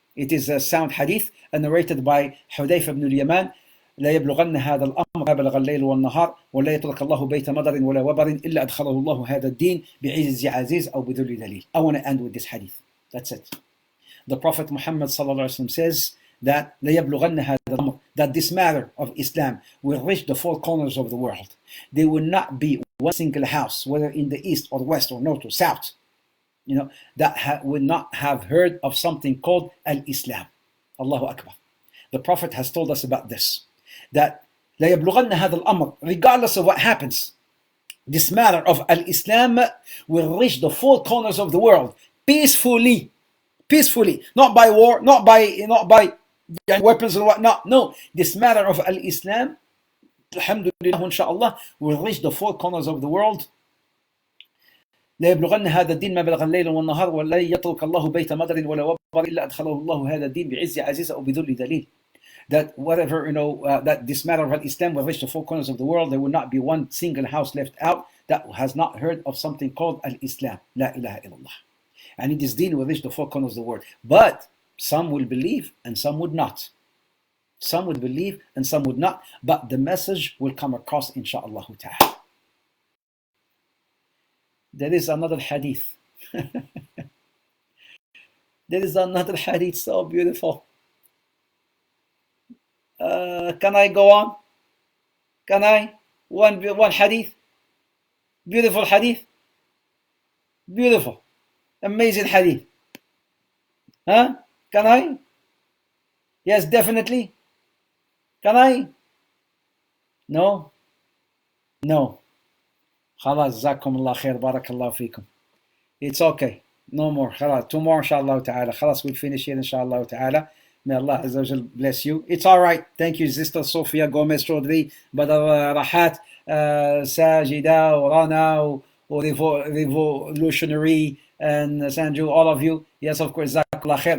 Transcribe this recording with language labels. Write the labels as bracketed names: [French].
[English] It is a sound hadith and narrated by Hudayfa ibn al-Yaman. [Arabic] لا يبلغن هذا الأمر ما بلغ الليل والنهار ولا يترك الله بيت مدر ولا وبر إلا أدخله الله هذا الدين بعز عزيز أو بذل ذليل. [English] I want to end with this hadith. That's it. The Prophet Muhammad says that [Arabic] لا يبلغن هذا الأمر, [English] that this matter of Islam will reach the four corners of the world. There will not be one single house, whether in the east or west or north or south, that will not have heard of something called Al-Islam. Allahu Akbar. The Prophet has told us about this, that [Arabic] لا يبلغن هذا الأمر, [English] regardless of what happens, this matter of Al-Islam will reach the four corners of the world peacefully, not by war, not by weapons and whatnot. No, this matter of Al-Islam, alhamdulillah, inshaAllah, will reach the four corners of the world. [Arabic] لا يبلغن هذا الدين ما بلغ الليل والنهار ولا يترك الله بيت مدر ولا وبر إلا أدخله الله هذا الدين بعز عزيز أو بذل ذليل. [English] That whatever, that this matter of Islam will reach the four corners of the world, there will not be one single house left out that has not heard of something called Al-Islam. La ilaha illallah. And this deen will reach the four corners of the world. But some will believe and some would not. Some would believe and some would not. But the message will come across, insha'Allah ta'ala. There is another hadith. There is another hadith so beautiful. Can I go on? Can I? One hadith. Beautiful hadith. Beautiful. Amazing hadith. Huh? Can I? Yes, definitely. Can I? No? No. [Arabic] خلاص جزاكم الله خير بارك الله فيكم. [English] It's okay. No more. خلاص. Two more inshallah ta'ala. خلاص, we'll finish here inshallah ta'ala. May Allah Azza wa Jal bless you. It's all right. Thank you, Sister Sophia Gomez Chaudhry, Badr Rahat, Sajida, Rana, Revolutionary, and Sanju, all of you. Yes, of course. Jazakallah khair.